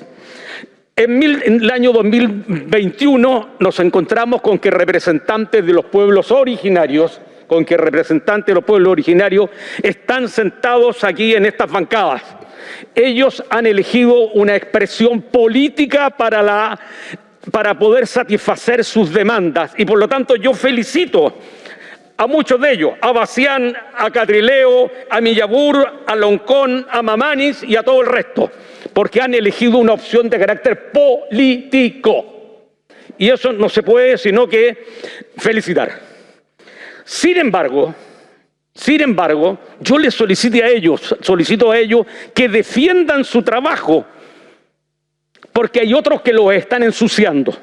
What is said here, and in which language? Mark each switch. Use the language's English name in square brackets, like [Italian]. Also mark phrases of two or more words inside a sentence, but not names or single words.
[Spanish] En el año 2021 nos encontramos con que representantes de los pueblos originarios están sentados aquí en estas bancadas. Ellos han elegido una expresión política para poder satisfacer sus demandas y por lo tanto yo felicito a muchos de ellos, a Bacián, a Catrileo, a Millabur, a Loncón, a Mamanis y a todo el resto, porque han elegido una opción de carácter político. Y eso no se puede sino que felicitar. Sin embargo, yo les solicito a ellos que defiendan su trabajo, porque hay otros que lo están ensuciando.